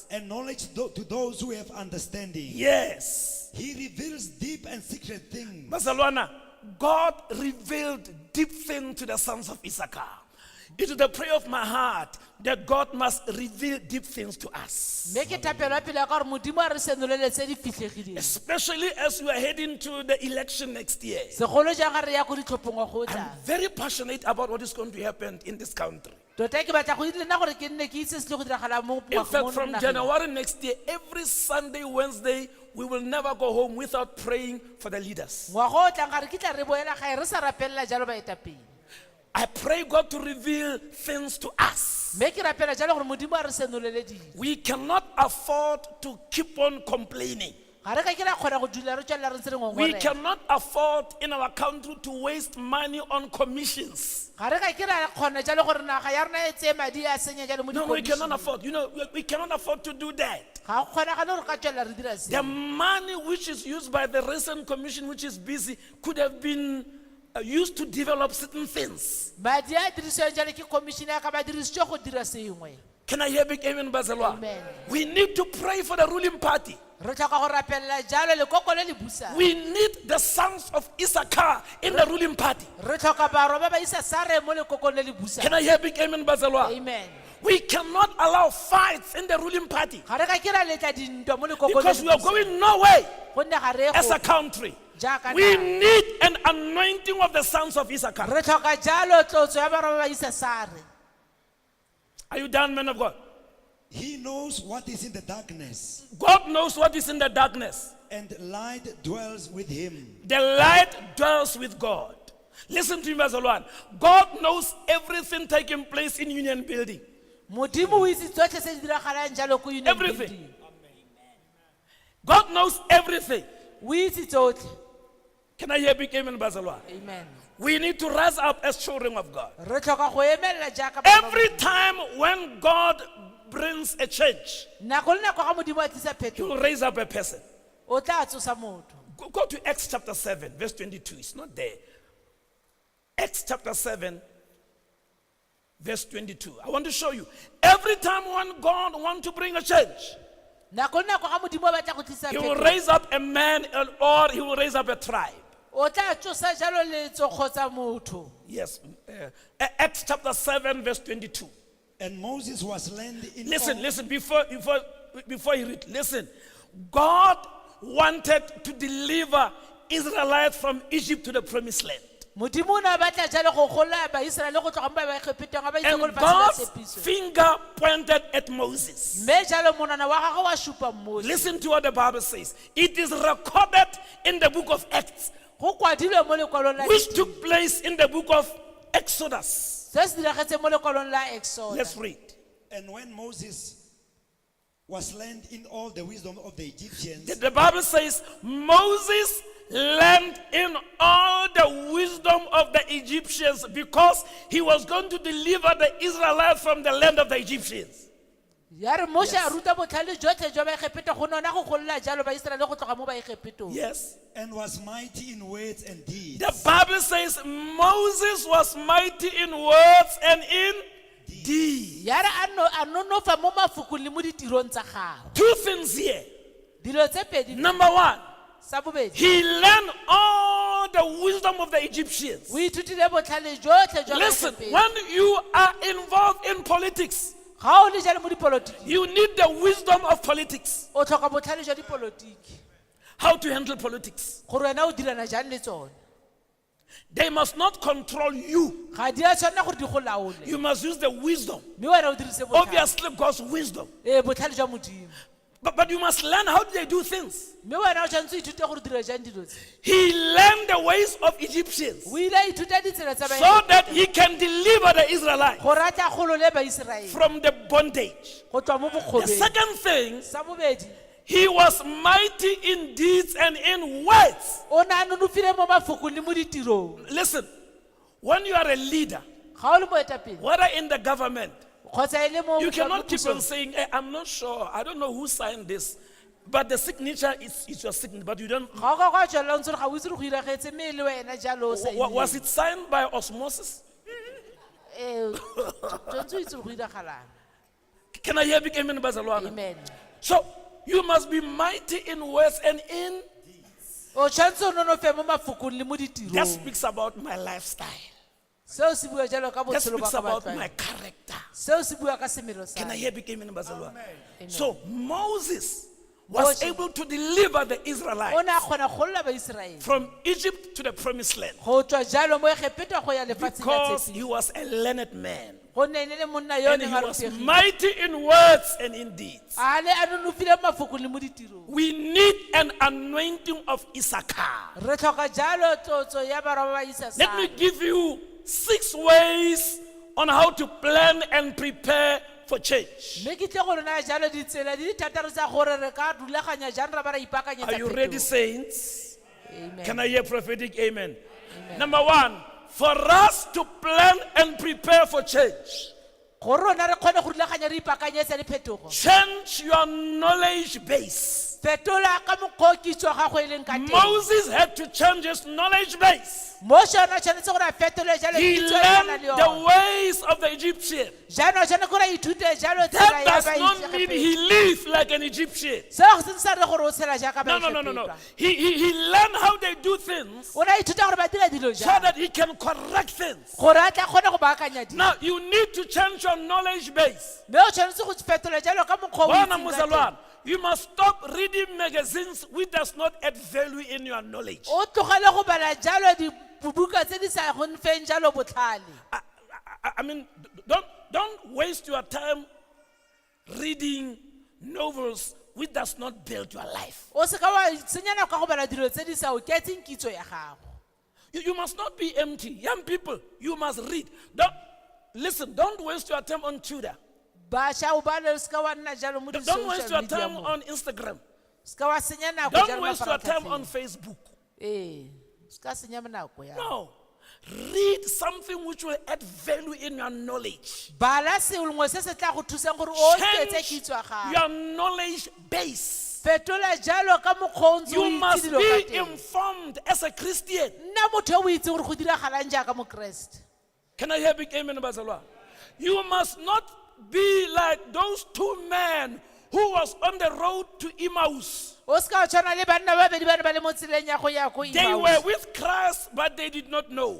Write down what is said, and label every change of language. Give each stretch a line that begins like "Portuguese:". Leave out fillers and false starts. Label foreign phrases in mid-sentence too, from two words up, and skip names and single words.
English: and knowledge to those who have understanding. Yes. He reveals deep and secret things. Barcelona, God revealed deep things to the sons of Issachar. It is the prayer of my heart that God must reveal deep things to us.
Tswana: Mme ke thapelo ya pele ya ka gore Modimo a re senolele tse di fitlhegileng.
English: Especially as we are heading to the election next year.
Tswana: Segolo jang ga re ya ko ditlhophong wa go
English: I'm
Tswana: tla.
English: very passionate about what is going to happen in this country.
Tswana: Tota ke batla go itse nna gore ke nne ke itse se tle go diragala mo
English: In fact, from
Tswana: nageng.
English: January next year, every Sunday, Wednesday, we will never go home without praying for the leaders.
Tswana: Ngwaga o tlang ga re kitla re boela gae re sa rapelela jalo baetapele.
English: I pray God to reveal things to us.
Tswana: Mme ke rapela jalo gore Modimo a re senolele dilo.
English: We cannot afford to keep on complaining.
Tswana: Ga re ka ke ra kgona go dula re tswelela re ntse re
English: We
Tswana: ngongorela.
English: cannot afford in our country to waste money on commissions.
Tswana: Ga re ka ke ra kgona jalo gore naga ya rona e tseye madi a senya jalo mo
English: No, we cannot
Tswana: dikomišeneng.
English: afford. You know, we cannot afford to do that.
Tswana: Ga go kgonagale gore ka tswela re dira
English: The
Tswana: seo.
English: money which is used by the recent commission, which is busy, could have been used to develop certain things.
Tswana: Madi a dirisiwang jalo ke commissioner ka ba dirisitswe go dira sengwe.
English: Can I hear big amen, Bazalwa? Amen. We need to pray for the ruling party.
Tswana: Re tlhoka go rapelela jalo lekoko le le busang.
English: We need the sons of Issachar in the ruling party.
Tswana: Re tlhoka barwa ba ba Isasare mo lekokong le le busang.
English: Can I hear big amen, Bazalwa? Amen. We cannot allow fights in the ruling party
Tswana: Ga re ka kira letla dintwa mo lekokong le
English: because
Tswana: le
English: we are
Tswana: busang.
English: going nowhere
Tswana: Gonne ga re
English: as a
Tswana: go
English: country.
Tswana: jaaka
English: We
Tswana: naga.
English: need an anointing of the sons of Issachar.
Tswana: Re tlhoka jalo tlotso ya barwa ba ba Isasare.
English: Are you done, men of God? He knows what is in the darkness, God knows what is in the darkness. and light dwells with him. The light dwells with God. Listen to me, Bazalwan. God knows everything taking place in Union Building.
Tswana: Modimo o itse tsotlhe se di diragalang jalo ko Union
English: Everything.
Tswana: Building.
English: God knows everything.
Tswana: O itse tsotlhe.
English: Can I hear big amen, Bazalwan? Amen. We need to rise up as children of God.
Tswana: Re tlhoka go emelela jaaka bana ba
English: Every time when God brings a change,
Tswana: nako le nako ga modimo a tlisa
English: He will
Tswana: phetogo
English: raise up a person.
Tswana: o tla tsosa motho.
English: Go to Acts chapter 7, verse 22. It's not there. Acts chapter 7, verse 22. I want to show you. Every time when God wants to bring a change,
Tswana: Nako le nako ga modimo a batla go tlisa
English: He will
Tswana: phetogo
English: raise up a man or He will raise up a tribe.
Tswana: o tla tsosa jalo letso kgotsa motho.
English: Yes. Acts chapter 7, verse 22. And Moses was led in Listen, all- listen, before you read, listen. God wanted to deliver Israelites from Egypt to the promised land.
Tswana: Modimo o ne a batla jalo go gola baIseraele go tloga mo ba Egipetong a ba itse
English: And
Tswana: go lefatsheng la
English: God's
Tswana: tshepiso.
English: finger pointed at Moses.
Tswana: Mme jalo monwana wa gagwe wa supa Mose.
English: Listen to what the Bible says. It is recorded in the book of Acts,
Tswana: Go kwadilwe mo lekwalong la
English: which
Tswana: ditiro.
English: took place in the book of Exodus.
Tswana: Se se diragetse mo lekwalong la Exodus.
English: Let's read. And when Moses was learned in all the wisdom of the Egyptians, The Bible says Moses learned in all the wisdom of the Egyptians because he was going to deliver the Israelites from the land of the Egyptians.
Tswana: Ya re Mose a ruta botlhale jotlhe jwa baEgipete go nona go golola jalo baIseraele go tloga mo baEgipetong.
English: Yes. and was mighty in words and deeds. The Bible says Moses was mighty in words and in deeds.
Tswana: Ya re a nonofa mo mafokong le mo ditirong tsa gagwe.
English: Two things here.
Tswana: Dilo tse pedi.
English: Number one,
Tswana: Sa bobedi.
English: he learned all the wisdom of the Egyptians.
Tswana: O ithutile botlhale jotlhe jwa
English: Listen,
Tswana: baEgipete.
English: when you are involved in politics,
Tswana: Ga o le jalo mo dipolotiki,
English: you need the wisdom of politics.
Tswana: o tlhoka botlhale jwa dipolotiki.
English: How to handle politics.
Tswana: Gore wena o dirana jang le tsone.
English: They must not control you.
Tswana: Ga di a tshwanela gore di go laole.
English: You must use the wisdom.
Tswana: Mme wena o dirise botlhale.
English: Obviously, God's wisdom.
Tswana: Botlhale jwa modimo.
English: But you must learn how they do things.
Tswana: Mme wena o tshwanetse o ithute gore o dira jang dilo tse.
English: He learned the ways of Egyptians
Tswana: O ile a ithuta ditsela tsa
English: so that he can deliver the Israelites
Tswana: gore a tla golole baIseraele
English: from the bondage.
Tswana: go tswa mo
English: The
Tswana: bokgobeng.
English: second thing,
Tswana: Sa bobedi,
English: he was mighty in deeds and in words.
Tswana: o ne a nonofile mo mafokong le mo ditirong.
English: Listen, when you are a leader,
Tswana: Ga o le moetapele
English: whether in the government,
Tswana: kgotsa e le mo
English: you cannot keep on
Tswana: pusong,
English: saying, hey, I'm not sure. I don't know who signed this. But the signature is your signature. But you don't.
Tswana: ga o ka kwa tswelela o ntse gore ga o itse gore go iragetse mme e le wena jalo o saenile.
English: Was it signed by osmosis?
Tswana: Tshwanetse o itse gore go iragalang.
English: Can I hear big amen, Bazalwana? Amen. So you must be mighty in words and in.
Tswana: O tshwanetse o nonofe mo mafokong le mo
English: That
Tswana: ditirong.
English: speaks about my lifestyle.
Tswana: Seo se bua jalo ka
English: That
Tswana: botshelo ba
English: speaks
Tswana: ka
English: about
Tswana: batho.
English: my character.
Tswana: Seo se bua ka semelo sa.
English: Can I hear big amen, Bazalwana? Amen. So Moses was Moses. able to deliver the
Tswana: O
English: Israelites
Tswana: ne a kgona go golola baIseraele.
English: from Egypt to the promised land
Tswana: Go tswa jalo mo Egipete go ya lefatsheng la
English: because
Tswana: tshepiso.
English: he was a learned man.
Tswana: Go ne e le monna yo o
English: And
Tswana: neng
English: he
Tswana: a
English: was
Tswana: rutegile.
English: mighty in words and in deeds.
Tswana: A le a nonofile mo mafokong le mo ditirong.
English: We need an anointing of Issachar.
Tswana: Re tlhoka jalo tlotso ya barwa ba
English: Let me
Tswana: Isasare.
English: give you 6 ways on how to plan and prepare for change.
Tswana: Mme ke tle go lona jalo ditsela di le thataro tsa gore re ka rulaganya jang ra ba ra ipaakanyetsa
English: Are you ready,
Tswana: phetogo.
English: saints? Amen. Can I hear prophetic amen? Amen. Number 1, for us to plan and prepare for change,
Tswana: go rona re kgone go rulaganya re ipaakanyetsa diphetogo
English: Change your knowledge base.
Tswana: fetola ka mokgwa o kitso ya gago e leng ka teng
English: Moses had to change his knowledge base.
Tswana: Mose yona o tshwanetse gore a fetole jalo
English: He
Tswana: kitso e a nang
English: learned
Tswana: le
English: the
Tswana: yona
English: ways of the Egyptian.
Tswana: jaanong o tshwanetse gore a ithute jalo tsela
English: That
Tswana: ya
English: does not mean he lived like an Egyptian.
Tswana: seo se sa re gore o tshela jaaka
English: No. He learned how they do things
Tswana: o ne a ithuta gore ba dira dilo
English: so
Tswana: jang
English: that he can correct things.
Tswana: gore a tla kgone go baakanya dilo
English: Now, you need to change your knowledge base.
Tswana: mme o tshwanetse go fetola jalo ka mokgwa o Bona itseng ka teng.
English: Muzalwana, you must stop reading magazines which does not add value in your knowledge.
Tswana: o tlogele go bala jalo dibuka tse di sa go nfeng jalo botlhale
English: I mean, don't waste your time reading novels which does not build your life.
Tswana: o se ka wa senya nako ka go bala dilo tse di sa oketseng kitso ya gago
English: You must not be empty. Young people, you must read. Don't waste your time on Twitter.
Tswana: bašwa o bale o se ka wa nna jalo mo
English: Don't waste your
Tswana: di-social
English: time
Tswana: media mo
English: on Instagram.
Tswana: se ka wa senya nako
English: Don't
Tswana: jalo
English: waste your time on
Tswana: mafaratlhatlheng.
English: Facebook.
Tswana: ee se ka senya nako ya
English: No. Read something which will add value in your knowledge.
Tswana: bala sengwe se se tla go thusang gore o oketse
English: Change
Tswana: kitso ya gago
English: your knowledge base.
Tswana: fetola jalo ka mokgwa o ntse o
English: You
Tswana: itse
English: must
Tswana: dilo ka
English: be
Tswana: teng
English: informed as a Christian.
Tswana: nna motho yo o itse gore go diragalang jaaka mokeresete
English: Can I hear big amen, Bazalwa? You must not be like those two men who was on the road to Emmaus.
Tswana: o se ka wa tshwana le banna ba babedi ba ne ba le mo tseleng ya go ya ko
English: They
Tswana: Emmaus.
English: were with Christ, but they did not know.